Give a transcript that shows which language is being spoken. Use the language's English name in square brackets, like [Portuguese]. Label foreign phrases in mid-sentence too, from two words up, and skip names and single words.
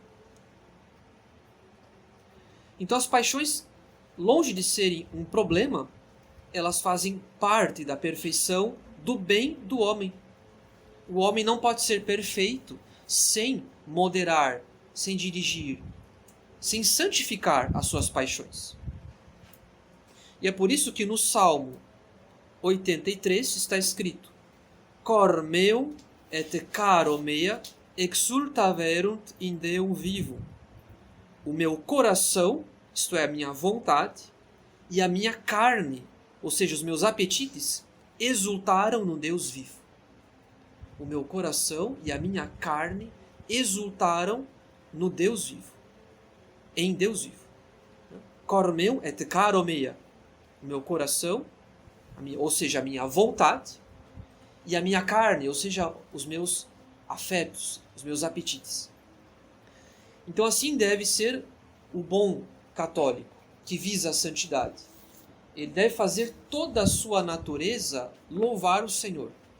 [Portuguese] Então as paixões, longe de serem um problema, elas fazem parte da perfeição do bem do homem. O homem não pode ser perfeito sem moderar, sem dirigir, sem santificar as suas paixões. E é por isso que no Salmo 83 está escrito: [Latin] Cor meum et caro mea exultaverunt in Deum vivo. [Portuguese] O meu coração, isto é, a minha vontade, e a minha carne, ou seja, os meus apetites, exultaram no Deus vivo. O meu coração e a minha carne exultaram no Deus vivo. Em Deus vivo. [Latin] Cor meum et caro mea. [Portuguese] O meu coração, ou seja, a minha vontade, e a minha carne, ou seja, os meus afetos, os meus apetites. Então assim deve ser o bom católico, que visa a santidade. Ele deve fazer toda a sua natureza louvar o Senhor.